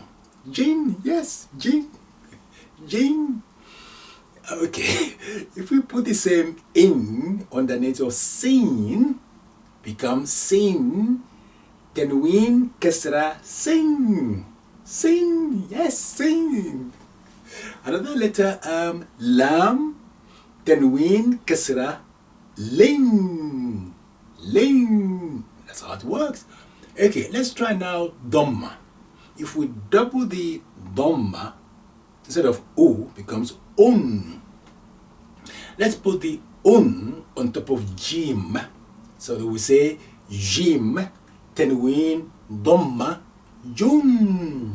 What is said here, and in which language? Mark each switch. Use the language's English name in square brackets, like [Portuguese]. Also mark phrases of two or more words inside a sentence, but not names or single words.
[English] Jin, yes, Jin. Jin. Okay, if we put the same in underneath of sin, becomes [Arabic] sin, Tenween, Kesra, sing. [English] Sing, yes, sing. Another letter, [Arabic] lam, Tenween, Kesra, ling. Ling. [English] That's how it works. Okay, let's try now damma. If we double the damma, instead of u, becomes un. Let's put the un on top of jim. So we say [Arabic] jim, tenween, damma, jun.